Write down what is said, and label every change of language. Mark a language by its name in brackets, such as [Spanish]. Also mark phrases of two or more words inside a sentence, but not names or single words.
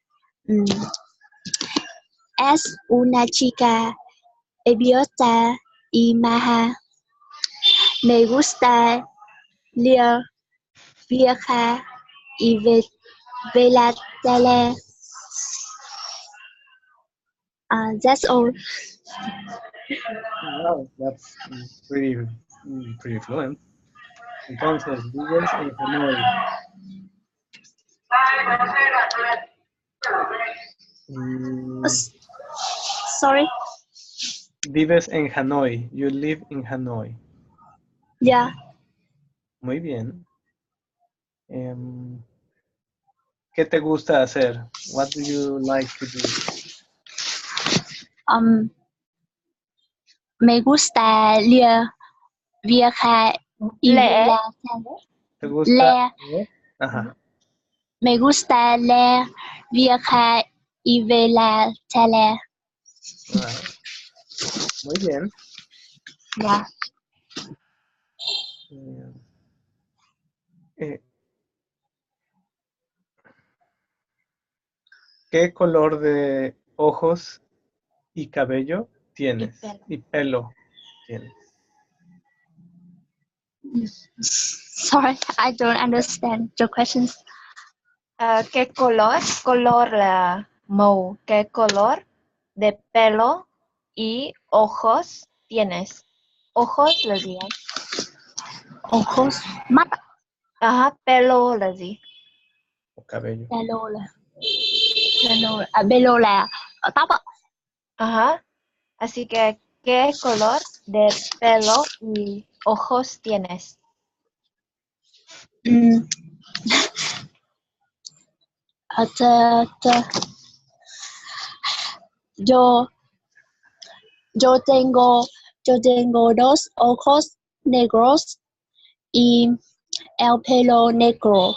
[Spanish] Es una chica abierta y maja. Me gusta leer, viajar y ver la tele. [English] That's all. Wow, that's pretty fluent. [Spanish] Entonces, vives en Hanoi. Mm, [English] Sorry. [Spanish] vives en Hanoi. [English] You live in Hanoi. Yeah. [Spanish] Muy bien. ¿Qué te gusta hacer? [English] What do you like to do? [Spanish] Me gusta viajar y Lẽ. ¿Te gusta? leer. Ajá. Me gusta leer, viajar y ver la tele. [English] Right. [Spanish] Muy bien. [English] Yeah. [Spanish] Eh, ¿Qué color de ojos y cabello tienes? Y pelo tienes. [English] Sorry, I don't understand your questions. [Spanish] ¿Qué color? Color [Vietnamese] là màu. [Spanish] ¿Qué color de pelo y ojos tienes? [Vietnamese] Ojos là gì anh? Ojos, mắt, Pelo là gì? [Spanish] O cabello. [Vietnamese] pelo là tóc ạ. [Spanish] Así que, ¿qué color de pelo y ojos tienes? Yo tengo dos ojos negros y el pelo negro.